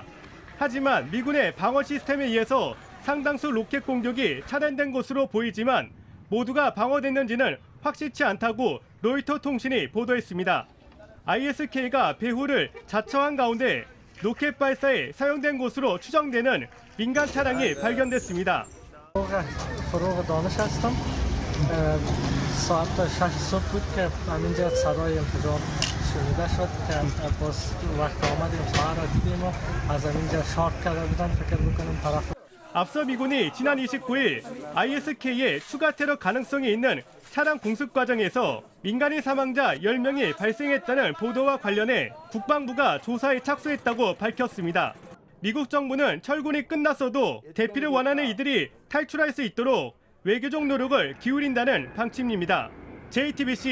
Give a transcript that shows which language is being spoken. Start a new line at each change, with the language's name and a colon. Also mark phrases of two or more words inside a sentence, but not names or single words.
Korean: 하지만 미군의 방어 시스템에 의해서 상당수 로켓 공격이 차단된 것으로 보이지만 모두가 방어됐는지는 확실치 않다고 로이터 통신이 보도했습니다. ISK가 배후를 자처한 가운데 로켓 발사에 사용된 것으로 추정되는 민간 차량이 발견됐습니다.
Persian: ساعت 6 صبح بود که همینجا صدای انفجار شنیده شد که باز وقت آمدیم ساعت را دیدیم و از همینجا شارت کرده بودن فکر میکنیم طرف.
Korean: 앞서 미군이 지난 29일 ISK의 추가 테러 가능성이 있는 차량 공습 과정에서 민간인 사망자 10명이 발생했다는 보도와 관련해 국방부가 조사에 착수했다고 밝혔습니다. 미국 정부는 철군이 끝났어도 대피를 원하는 이들이 탈출할 수 있도록 외교적 노력을 기울인다는 방침입니다.